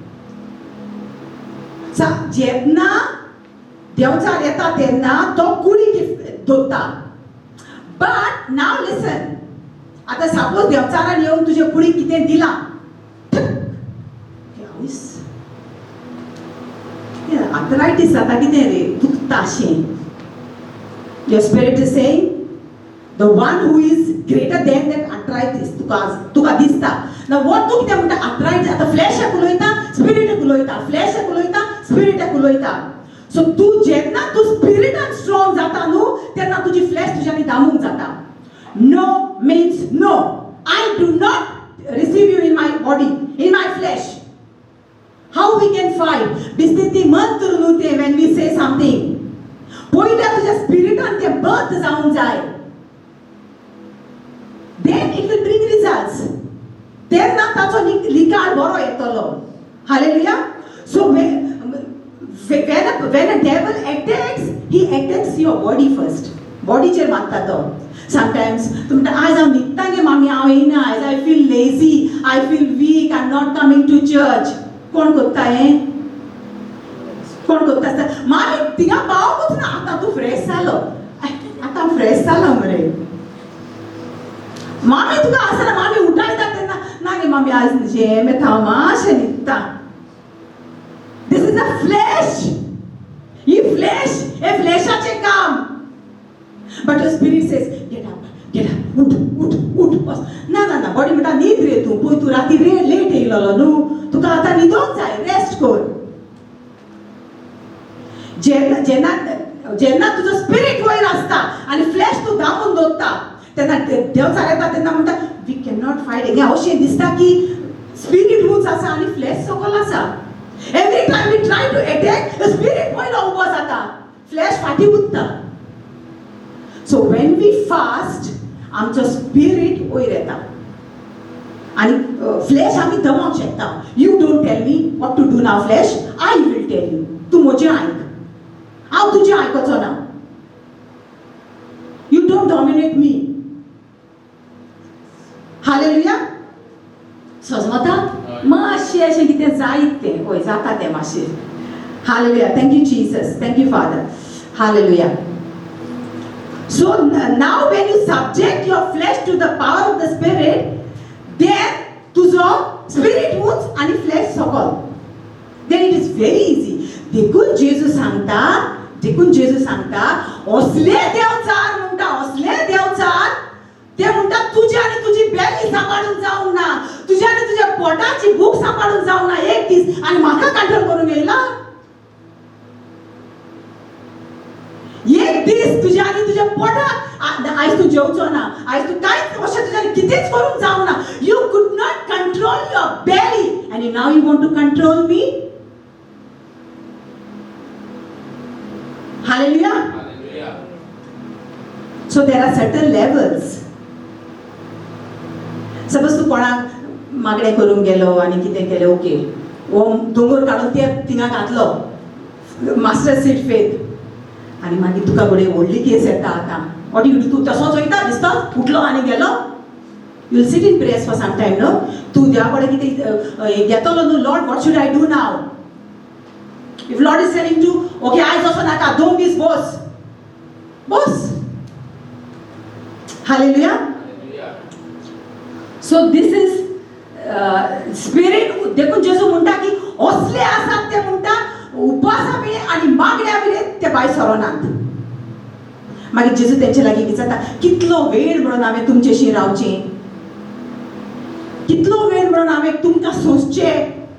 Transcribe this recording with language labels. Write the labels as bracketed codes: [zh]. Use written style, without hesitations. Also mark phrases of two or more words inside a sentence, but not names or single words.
[kok] जेन्ना देंवचार येता तेन्ना तो कुडी धरता. [en] But now listen, [kok] आतां सपोज देंवचारान येवन तुजे कुडीक कितें दिलां, आर्थरायटीस जाता कितें रे, दुखता अशें. [en] Your spirit is saying, the one who is greater than that arthritis, [kok] तुका दिसता. [en] Now what [kok] तू कितें म्हणटा arthritis, आतां फ्लॅशाक उलयता, स्पिरिटाक उलयता, फ्लॅशाक उलयता, स्पिरिटाक उलयता. सो तू जेन्ना तू स्पिरिटान स्ट्रॉंग जाता न्हू तेन्ना तुजी फ्लॅश तुज्यानी दामूंक जाता. [en] No means no. I do not receive you in my body, in my flesh. How we can fight? [kok] दिसते ती मंत्र न्हू ते [en] when we say something. [kok] पयल्या तुज्या स्पिरिटान ते बर्थ जावंक जाय. [en] Then it will bring results. [kok] तेन्ना ताचो निकाल बरो येतलो. हालेलुया. [en] सो when a devil attacks, he attacks your body first. [kok] बॉडीचेर मारता तो. Sometimes तू म्हणटा आज हांव न्हिदता गे मामी, हांव येयना आयज, [en] I feel lazy, I feel weak, I am not coming to church. [kok] कोण करता हें? कोण करता आसता? मामी थिंगा पावूंकूच ना, आतां तूं फ्रेश जालो, आतां फ्रेश जालो मरे. मामी तुका आसना, मामी उठयता तेन्ना ना गे मामी आज जेम येता, हांव मातशें न्हिदता. [en] This is a flesh. [kok] ही फ्लॅश, हे फ्लॅशाचे काम. [en] But the spirit says, get up, [kok] उठ, बस. ना, बॉडी म्हणटा न्हीद रे तू, पळय तू राती लेट येयलोलो न्हू, तुका आतां न्हिदोंक जाय, रेस्ट कर. जेन्ना तुजो स्पिरिट वयर आसता आनी फ्लॅश तू दामून दवरता तेन्ना देव येता तेन्ना म्हणटा [en] we cannot fight again. [kok] अशें दिसता की स्पिरिट रूच आसा आनी फ्लॅश सकयल आसा. [en] Every time we try to attack, the spirit [kok] पयलो उबो जाता, फ्लॅश फाटी उरता. [en] So when we fast, [kok] आमचो स्पिरिट वयर येता आनी फ्लॅश आमी दमोवंक शकता. [en] You don't tell me what to do now, flesh. I will tell you. [kok] तूं म्हजें आयक, हांव तुजें आयकोचो ना. [en] You don't dominate me. Hallelujah. [kok] समजता? मातशें अशें कितें जायत तें, हय जाता तें मातशें. [en] Hallelujah. Thank you, Jesus. Thank you, Father. Hallelujah. So now when you subject your flesh to the power of the Spirit, then [kok] तुजो स्पिरिट उंच आनी फ्लॅश सकयल. [en] Then it is very easy. [kok] देखून जेजू सांगता, असले देव चार म्हणटा, असले देव चार. ते म्हणटा तुजी आनी तुजी बेली सांबाळून जावंक ना, तुजी आनी तुज्या पोटाची भूक सांबाळून जावंक ना एक दीस, आनी म्हाका कंट्रोल करूंक येयला. एक दीस तुज्या आनी तुज्या पोटाक आयज तूं जेवचो ना, आयज तूं कांयच अशें तुज्यान कितेंच करूंक जावंक ना. [en] You could not control your belly and now you want to control me. Hallelujah. So there are certain levels. [kok] Suppose तू कोणाक मागणें करूंक गेलो आनी कितें केलें, ओके, वो दोंगर काडून ते थिंगा घातलो, [en] master seat faith, [kok] आनी मागीर तुका फुडें व्हडली केस येता आतां. [en] What you do? [kok] तूं तसोच वयता दिसता, उठलो आनी गेलो. [en] You will sit in prayers for some time, no? [kok] तूं देवा कडेन कितें घेतलो न्हू, [en] Lord, what should I do now? If Lord is telling you, okay, eyes also naka, don't be boss. Hallelujah. So this is spirit. [kok] देखून जेजू म्हणटा की असले आसात ते म्हणटा उपासा बिळे आनी मागण्या बिळे ते भायर सरोनात. मागीर जेजू तेंचे लागीं विचारता, कितलो वेळ म्हणून हांवें तुमचेशी रावचें, कितलो वेळ म्हणून हांवें तुमकां सोंसचें.